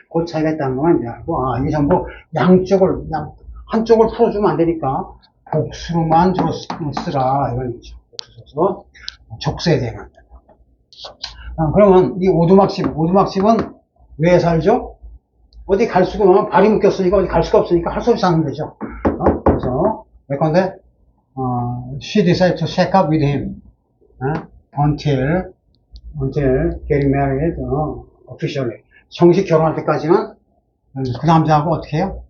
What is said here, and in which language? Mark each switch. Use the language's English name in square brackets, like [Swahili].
[Korean] 그 차이가 있다는 것만 이제 알고, 이게 전부 한쪽을 풀어주면 안 되니까 복수로만 주로 쓰라. 이런 얘기죠. 복수 써서 족쇄에 대한. 그러면 이 오두막집은 왜 살죠? 어디 갈 수가 없으면 발이 묶였으니까 어디 갈 수가 없으니까 할 수 없이 사는 거죠. 그래서 예컨대 [English] she decided to shack up with him until getting married officially. [Korean] 정식 결혼할 때까지는 그 남자하고 어떻게 해요?